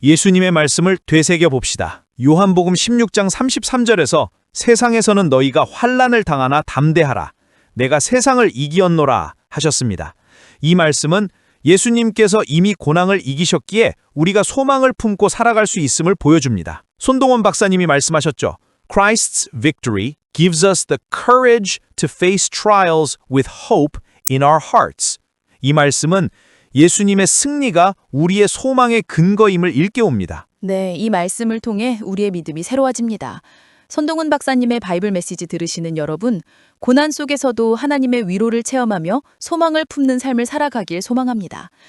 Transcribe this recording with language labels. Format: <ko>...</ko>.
<ko>예수님의 말씀을 되새겨 봅시다. 요한복음 16장 33절에서 세상에서는 너희가 환난을 당하나 담대하라. 내가 세상을 이기었노라 하셨습니다. 이 말씀은 예수님께서 이미 고난을 이기셨기에 우리가 소망을 품고 살아갈 수 있음을 보여줍니다. 손동원 박사님이 말씀하셨죠.</ko> <en>Christ's victory gives us the courage to face trials with hope in our hearts.</en> <ko>이 말씀은 예수님의 승리가 우리의 소망의 근거임을 일깨웁니다. 네, 이 말씀을 통해 우리의 믿음이 새로워집니다. 손동훈 박사님의 바이블 메시지 들으시는 여러분, 고난 속에서도 하나님의 위로를 체험하며 소망을 품는 삶을 살아가길 소망합니다.</ko>